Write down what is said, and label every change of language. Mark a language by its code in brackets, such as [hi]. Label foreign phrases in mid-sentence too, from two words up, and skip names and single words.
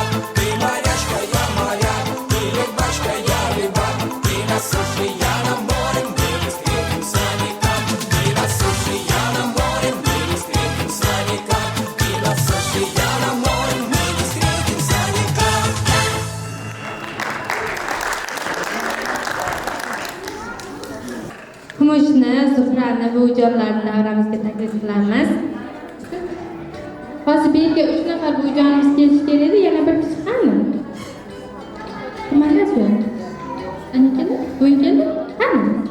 [ru] Ты морячка, я моряк, ты рыбачка, я рыбак, ты на суше, я на море, мы не встретимся никак. Ты на суше, я на море, мы не встретимся никак. Ты на суше, я на море, мы не встретимся никак. [uz] Kumushni, Zuhrani va ujonlarni davramizga taklif qilamiz. Hozirga 3 nafar buvijonimiz kelishi kerak edi, yana bir kishi qani? Nimaga Ana keldi? Buvi keldi? Qani?